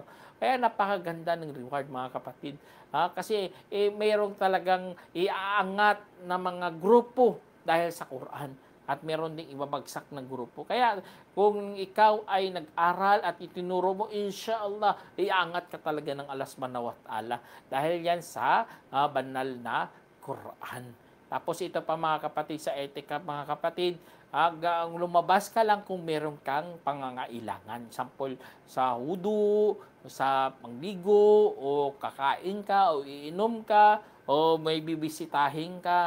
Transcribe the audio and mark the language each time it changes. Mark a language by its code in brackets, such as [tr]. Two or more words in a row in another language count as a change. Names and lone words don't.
[tl] Kaya napakaganda ng reward mga kapatid. Kasi mayroong talagang iaangat na mga grupo dahil sa Quran. At meron ding ibabagsak ng grupo. Kaya kung ikaw ay nag-aral at itinuro mo, inshallah, iangat ka talaga ng [ar] الله سبحانه وتعالى. [tl] Dahil yan sa banal na Quran. Tapos ito pa mga kapatid, sa etika mga kapatid, lumabas ka lang kung meron kang pangangailangan. Sample sa wudu, sa pangligo, o kakain ka, o iinom ka, o may bibisitahin ka.